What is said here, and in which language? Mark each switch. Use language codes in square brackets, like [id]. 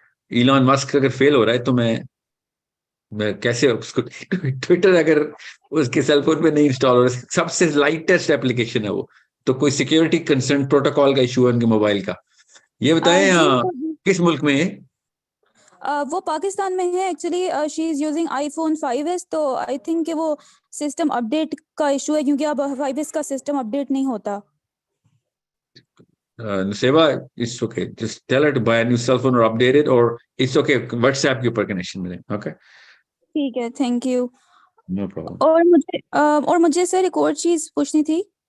[ur] ایلان مسک اگر فیل ہو رہا ہے تو میں کیسے اس کو ٹویٹر اگر اس کے سیل فون پہ نہیں انسٹال ہو رہا, سب سے لائٹسٹ ایپلیکیشن ہے وہ, تو کوئی سیکیورٹی کنسرن پروٹوکال کا ایشو ہے ان کے موبائل کا. یہ بتائیں کس ملک میں ہے؟ وہ پاکستان میں ہے actually. [en] she is using [ur] iPhone 5s, تو [en] I think [ur] کہ وہ سسٹم اپ ڈیٹ کا ایشو ہے کیونکہ اب 5s کا سسٹم اپ ڈیٹ نہیں ہوتا. [en] Nuseba, it's okay. Just tell her to buy a new cell phone or update it, or it's okay. [ur] WhatsApp کے اوپر کنیکشن میں رہیں. [en] Okay. [ur] ٹھیک ہے, تھینک یو. [en] No problem. [ur] اور مجھے سر ایک اور چیز پوچھنی تھی